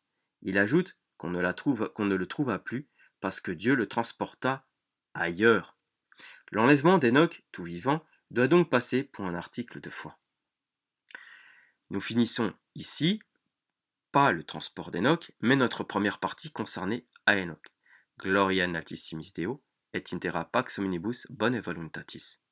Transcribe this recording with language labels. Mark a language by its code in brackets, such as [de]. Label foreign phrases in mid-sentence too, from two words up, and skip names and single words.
[fr] Il ajoute qu'on ne le trouva plus, parce que Dieu le transporta ailleurs. L'enlèvement d'Enoch, tout vivant, doit donc passer pour un article de foi. Nous finissons ici, pas le transport d'Enoch, mais notre première partie concernée à Enoch. [la] Gloria in altissimis Deo, et intera pax omnibus bone voluntatis.